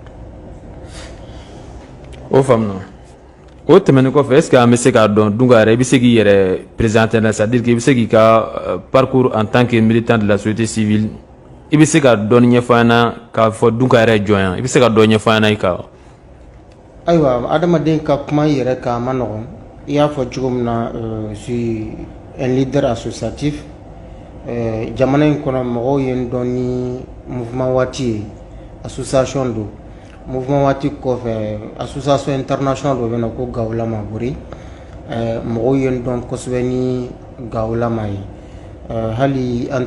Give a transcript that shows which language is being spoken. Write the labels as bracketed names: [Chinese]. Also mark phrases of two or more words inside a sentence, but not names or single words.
[Bambara] o faamuna o tɛmɛnen kɔfɛ [French] est ce que [Bambara] an bɛ se k'a dɔn Dunga yɛrɛ i bɛ se k'i yɛrɛ présenter la [French] c'est à dire que [Bambara] i bɛ se k'i ka [French] parcours en tant que militant de la société civile [Bambara] i bɛ se ka dɔɔni ɲɛfɔ an ɲɛna k'a fɔ Dunga yɛrɛ jɔn i bɛ se ka dɔ ɲɛfɔ an ɲɛna i kan. Ayiwa adamaden ka kuma i yɛrɛ kan a ma nɔgɔn i y'a fɔ cogo min na [French] je suis un leader associatif [Bambara] jamana in kɔnɔ mɔgɔw ye n dɔn ni mouvement waati ye association don mouvement waati kɔfɛ [French] association international [Bambara] dɔ bɛ na ko Gawulama Bori mɔgɔw ye n dɔn kosɛbɛ ni Gawulama ye hali an